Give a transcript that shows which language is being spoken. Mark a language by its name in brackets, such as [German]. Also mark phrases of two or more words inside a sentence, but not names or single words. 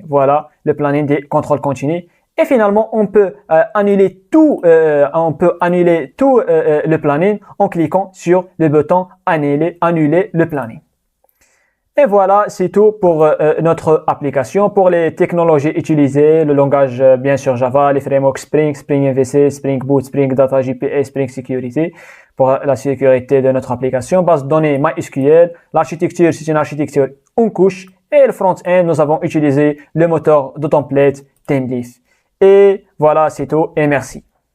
[French] Voilà le planning des contrôles continus. Et finalement, on peut annuler tout le planning en cliquant sur le bouton annuler le planning. Et voilà, c'est tout pour notre application. Pour les technologies utilisées, le langage bien sûr Java, les frameworks Spring, Spring MVC, Spring Boot, Spring Data JPA, Spring Security pour la sécurité de notre application. Base de données MySQL. L'architecture, c'est une architecture en couche. Et le front-end, nous avons utilisé le moteur de template ThemeLeaf. Et voilà, c'est tout et merci.